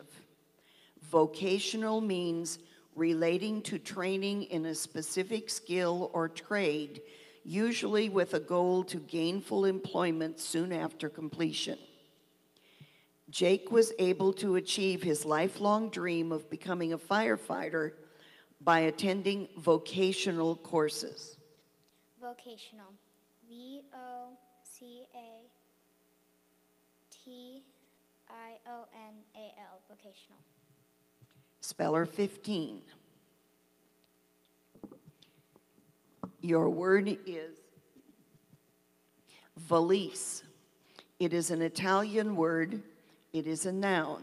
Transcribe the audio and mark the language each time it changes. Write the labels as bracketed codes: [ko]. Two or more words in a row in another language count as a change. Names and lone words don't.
[en] Vocational means relating to training in a specific skill or trade, usually with a goal to gainful employment soon after completion. Jake was able to achieve his lifelong dream of becoming a firefighter by attending vocational courses. Vocational. V-O-C-A-T-I-O-N-A-L. Vocational. Speller 15. Your word is valise. It is an Italian word. It is a noun.